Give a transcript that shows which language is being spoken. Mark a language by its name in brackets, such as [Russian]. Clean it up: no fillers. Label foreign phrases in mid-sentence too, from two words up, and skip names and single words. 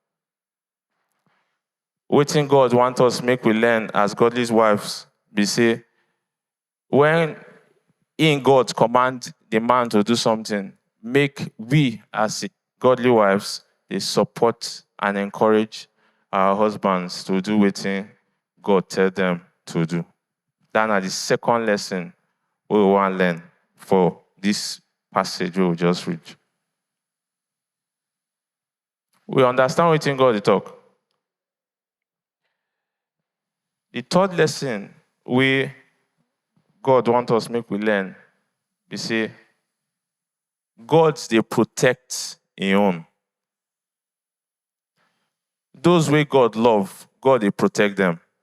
[Nigerian Pidgin] Wetin God want us make we learn as godly wives be say, when in God command the man to do something, make we as godly wives they support and encourage our husbands to do wetin God tell them to do. That's the second lesson we want to learn for this passage we just read. We understand wetin God dey talk. The third lesson we God want us make we learn be say God dey protect him own. Those wey God love, God dey protect them.